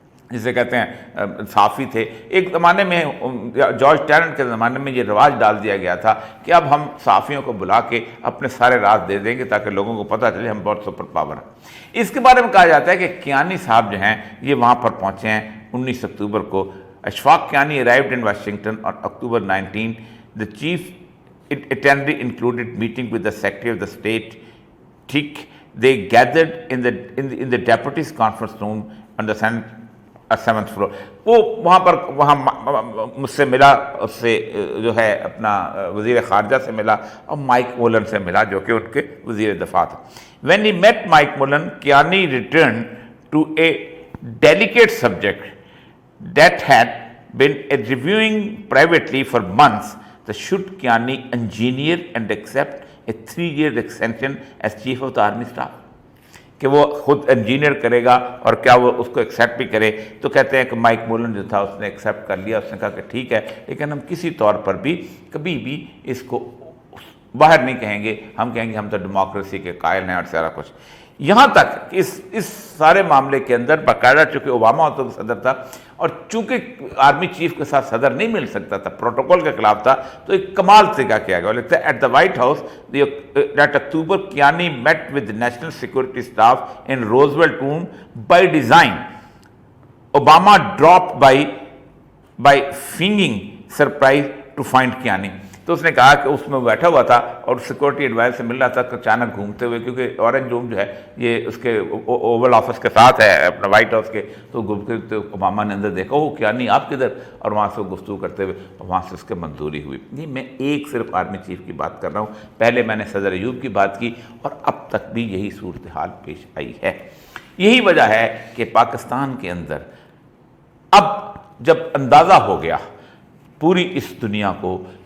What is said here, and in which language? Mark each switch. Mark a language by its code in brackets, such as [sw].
[ur] جسے کہتے ہیں صحافی تھے۔ ایک زمانے میں جارج ٹیرنٹ کے زمانے میں یہ رواج ڈال دیا گیا تھا کہ اب ہم صحافیوں کو بلا کے اپنے سارے راز دے دیں گے تاکہ لوگوں کو پتہ چلے ہم بہت سپر پاور ہیں۔ اس کے بارے میں کہا جاتا ہے کہ کیانی صاحب جو ہیں یہ وہاں پر پہنچے ہیں 19 اکتوبر کو۔ Ashfaq Kayani [en] arrived in Washington on October 19. The chief itinerary included meeting with the Secretary of the State, ٹھیک۔ They gathered in the deputies conference room on the 7th floor. [ur] وہ وہاں مجھ سے ملا، اس سے جو ہے اپنا وزیر خارجہ سے ملا اور مائک مولن سے ملا جو کہ ان کے وزیر دفاع تھا۔ [en] When he met Mike Mullen, Kiani returned to a delicate subject that had been reviewing privately for months. Should Kiani engineer and accept a 3-year extension as chief of the army staff؟ [ur] کہ وہ خود engineer کرے گا اور کیا وہ اس کو accept بھی کرے؟ تو کہتے ہیں کہ مائک مولن جو تھا اس نے ایکسیپٹ کر لیا، اس نے کہا کہ ٹھیک ہے، لیکن ہم کسی طور پر بھی کبھی بھی اس کو باہر نہیں کہیں گے، ہم کہیں گے ہم تو ڈیموکریسی کے قائل ہیں اور سارا کچھ۔ یہاں تک کہ اس سارے معاملے کے اندر باقاعدہ چونکہ اوباما تو صدر تھا اور چونکہ آرمی چیف کے ساتھ صدر نہیں مل سکتا تھا، پروٹوکول کے خلاف تھا، تو ایک کمال طریقہ کیا گیا۔ لکھتا ہے [en] At the White House that October Kiani met with the national security staff in Roosevelt room by design. Obama dropped by feigning surprise to find Kiani. [ur] تو اس نے کہا کہ اس میں بیٹھا ہوا تھا اور سیکورٹی ایڈوائز سے مل رہا تھا اچانک گھومتے ہوئے، کیونکہ اورنج روم جو ہے یہ اس کے اوول آفس کے ساتھ ہے اپنا وائٹ ہاؤس کے، تو گھومتے تو اوباما نے اندر دیکھا وہ کیا نہیں آپ کدھر، اور وہاں سے گفتگو کرتے ہوئے وہاں سے اس کے منظوری ہوئی۔ نہیں، میں ایک صرف آرمی چیف کی بات کر رہا ہوں، پہلے میں نے صدر ایوب کی بات کی اور اب تک بھی یہی صورتحال پیش آئی ہے۔ یہی وجہ ہے کہ پاکستان کے اندر اب جب اندازہ ہو گیا پوری اس دنیا کو